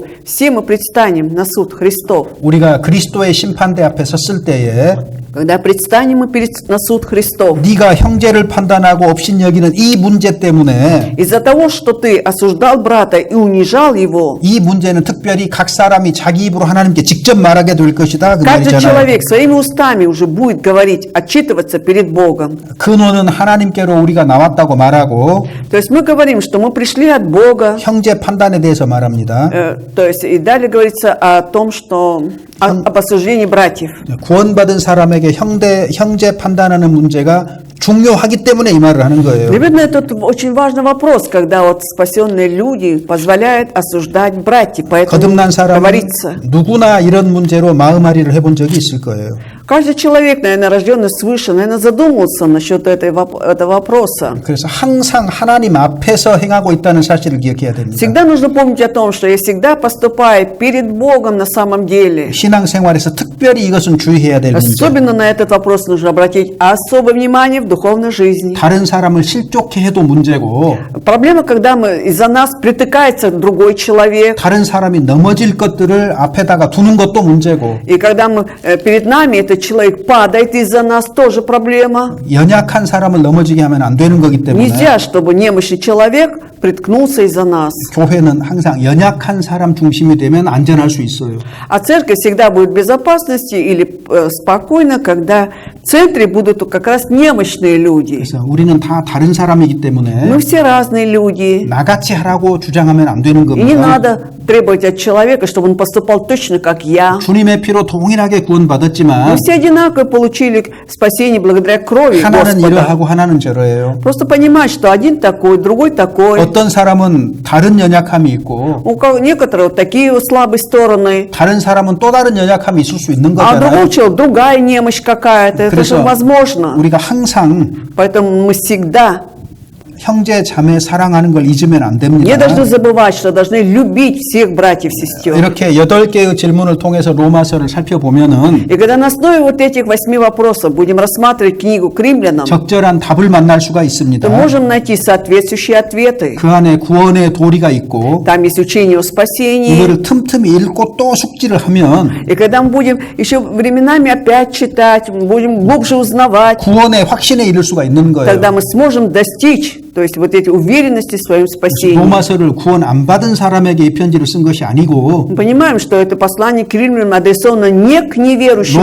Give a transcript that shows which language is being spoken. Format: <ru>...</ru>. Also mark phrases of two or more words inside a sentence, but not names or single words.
<ru>Все мы предстанем на суд Христов».</ru> <ko>우리가 그리스도의 심판대 앞에 섰을 때에</ko> <ru>Когда предстанем мы на суд Христов.</ru> <ko>네가 형제를 판단하고 업신여기는 이 문제 때문에</ko> <ru>Из-за того, что ты осуждал брата и унижал его,</ru> <ko>이 문제는 특별히 각 사람이 자기 입으로 하나님께 직접 말하게 될 것이다 그</ko> <ru>каждый</ru> <ko>말이잖아요.</ko> <ru>человек своими устами уже будет говорить, отчитываться перед Богом.</ru> <ko>근원은 하나님께로 우리가 나왔다고 말하고</ko> <ru>То есть мы говорим, что мы пришли от Бога.</ru> <ko>형제 판단에 대해서 말합니다.</ko> <ru>То есть и далее говорится о том, что об осуждении братьев.</ru> <ko>구원받은 사람에게 형제 판단하는 문제가 중요하기 때문에 이 말을 하는 거예요.</ko> <ru>Наверное, это очень важный вопрос, когда вот спасенные люди позволяют осуждать братьев. Поэтому</ru> <ko>거듭난 사람은</ko> <ru>говорится,</ru> <ko>누구나 이런 문제로 마음앓이를 해본 적이 있을 거예요.</ko> <ru>Каждый человек, наверное, рожденный свыше, наверное, задумался насчет этого вопроса.</ru> <ko>그래서 항상 하나님 앞에서 행하고 있다는 사실을 기억해야 됩니다.</ko> <ru>Всегда нужно помнить о том, что я всегда поступаю перед Богом на самом деле.</ru> <ko>신앙생활에서 특별히 이것은 주의해야 될 문제.</ko> <ru>Особенно на этот вопрос нужно обратить особое внимание в духовной жизни.</ru> <ko>다른 사람을 실족해 해도 문제고</ko> <ru>Проблема, когда из-за нас притыкается другой человек,</ru> <ko>다른 사람이 넘어질 것들을 앞에다가 두는 것도 문제고</ko> <ru>и когда перед нами этот человек падает из-за нас, тоже проблема.</ru> <ko>연약한 사람을 넘어지게 하면 안 되는 거기 때문에</ko> <ru>Нельзя, чтобы немощный человек приткнулся из-за нас.</ru> <ko>교회는 항상 연약한 사람 중심이 되면 안전할 수 있어요.</ko> <ru>А церковь всегда будет в безопасности или спокойно, когда в центре будут как раз немощные люди.</ru> <ko>그래서 우리는 다 다른 사람이기 때문에</ko> <ru>Мы все разные люди.</ru> <ko>나같이 하라고 주장하면 안 되는</ko> <ru>И не</ru> <ko>겁니다.</ko> <ru>надо требовать от человека, чтобы он поступал точно как я.</ru> <ko>주님의 피로 동일하게</ko> <ru>Мы</ru> <ko>구원받았지만</ko> <ru>все одинаково получили спасение благодаря крови</ru> <ko>하나는</ko> <ru>Господа.</ru> <ko>이러하고 하나는 저러해요.</ko> <ru>Просто понимать, что один такой, другой такой.</ru> <ko>어떤 사람은 다른 연약함이 있고</ko> <ru>У некоторых вот такие вот слабые стороны.</ru> <ko>다른 사람은 또 다른 연약함이 있을 수 있는</ko> <ru>А у другого</ru> <ko>거잖아요.</ko> <ru>человека другая немощь какая-то. Это же</ru> <ko>그래서</ko> <ru>возможно.</ru> <ko>우리가 항상</ko> <ru>Поэтому мы всегда</ru> <ko>형제 자매 사랑하는 걸 잊으면 안 됩니다.</ko> <ru>не должны забывать, что должны любить всех братьев и сестер.</ru> <ko>이렇게 8개의 질문을 통해서 로마서를 살펴보면은</ko> <ru>И когда на основе вот этих 8 вопросов будем рассматривать книгу к римлянам,</ru> <ko>적절한 답을 만날 수가 있습니다.</ko> <ru>то можем найти соответствующие ответы.</ru> <ko>그 안에 구원의 도리가 있고</ko> <ru>Там есть учение о спасении.</ru> <ko>이거를 틈틈이 읽고 또 숙지를 하면</ko> <ru>И когда мы будем еще временами опять читать, будем глубже узнавать,</ru> <ko>구원의 확신에 이를 수가 있는 거예요.</ko> <ru>тогда мы сможем достичь, то есть вот эти уверенности в своем спасении.</ru> <ko>로마서를 구원 안 받은 사람에게 이 편지를 쓴 것이 아니고</ko> <ru>Мы понимаем, что это послание к римлянам адресовано не к неверующим</ru>